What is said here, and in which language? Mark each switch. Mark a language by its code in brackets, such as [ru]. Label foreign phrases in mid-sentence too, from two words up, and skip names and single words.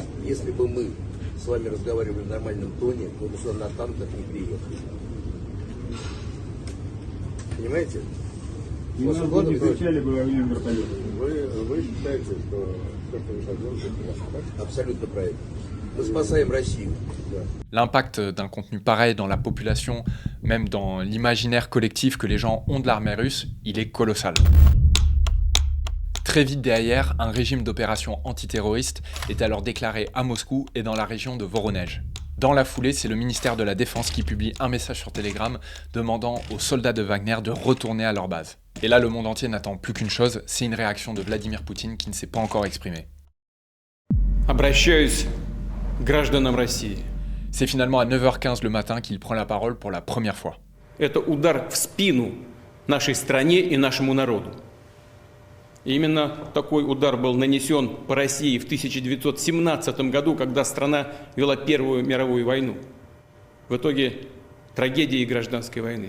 [ru] Если бы мы с вами разговаривали в нормальном тоне, мы бы сюда на танках не приехали. Понимаете? Не изучали бы вертолеты. Вы считаете, что то, что вы сейчас делаете, это так? Абсолютно правильно. Мы спасаем Россию. Да. [fr] L'impact d'un contenu pareil dans la population, même dans l'imaginaire collectif que les gens ont de l'armée russe, il est colossal. Très vite derrière, un régime d'opération antiterroriste est alors déclaré à Moscou et dans la région de Voronezh. Dans la foulée, c'est le ministère de la Défense qui publie un message sur Telegram demandant aux soldats de Wagner de retourner à leur base. Et là, le monde entier n'attend plus qu'une chose, c'est une réaction de Vladimir Poutine qui ne s'est pas encore exprimée. [ru] Обращаюсь к гражданам России. [fr] C'est finalement à 9h15 le matin qu'il prend la parole pour la première fois. [ru] Это удар в спину нашей стране и нашему народу. И именно такой удар был нанесен по России в 1917 году, когда страна вела Первую мировую войну. В итоге трагедии гражданской войны.